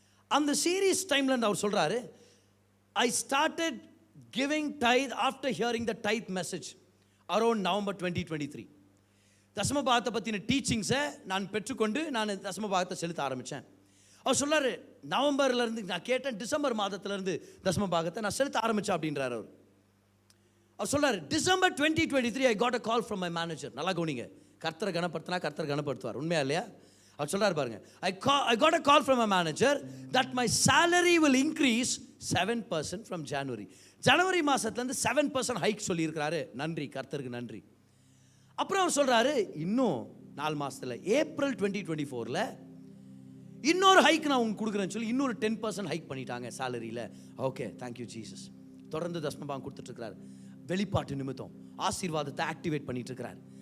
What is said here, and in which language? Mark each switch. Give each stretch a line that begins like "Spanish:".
Tamil: அந்த சீரீஸ் டைமில் அவர் சொல்கிறாரு,
English: I started giving tithe after hearing the tithe message around November 2023.
Tamil: தசம பாகத்தை பற்றின டீச்சிங்ஸை நான் பெற்றுக்கொண்டு நான் தசம பாகத்தை செலுத்த ஆரம்பித்தேன். அவர் சொல்றாரு, நவம்பர்ல இருந்து நான் கேட்டேன், டிசம்பர் மாதத்துல இருந்து தசம பாகத்தை நான் செலுத்த ஆரம்பிச்சேன் அப்படின்றாரு அவர். அவர் சொல்றாரு, December 2023
English: I got a call from my manager.
Tamil: நல்லா கவனிங்க, கர்த்தரை கனப்படுத்தினா கர்த்தர் கனப்படுத்துவார், உண்மையா இல்லையா? அவர் சொல்றாரு பாருங்க,
English: I got a call from my manager that my salary will increase 7% from January.
Tamil: ஜனவரி மாசத்துல இருந்து 7% ஹைக் சொல்லி இருக்கிறாரு. நன்றி, கர்த்தருக்கு நன்றி. அப்புறம் அவர் சொல்றாரு, இன்னும் 4 மாசத்துல ஏப்ரல் 2024ல இன்னொரு ஹைக் நான் உங்களுக்கு கொடுக்குறேன்னு சொல்லி இன்னொரு 10% ஹைக் பண்ணிட்டாங்க சேலரியில.
English: Okay, thank you Jesus.
Tamil: தொடர்ந்து தசமபாகம் கொடுத்துட்டு இருக்கிறார். வெளிப்பாட்டு நிமித்தம் ஆசீர்வாதத்தை ஆக்டிவேட் பண்ணிட்டு இருக்கிறார்.